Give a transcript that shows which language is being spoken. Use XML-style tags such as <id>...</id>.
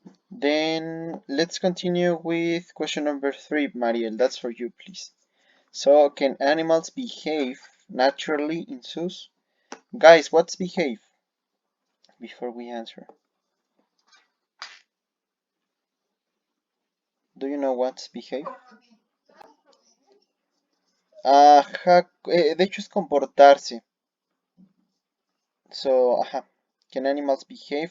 <en>Then let's continue with question number three, Mariel. That's for you, please. So, can animals behave naturally in zoos? Guys, what's behave? Before we answer, do you know what's behave?</en> <es>Ajá, de hecho es comportarse.</es> <en>So, ajá, can animals behave?</en>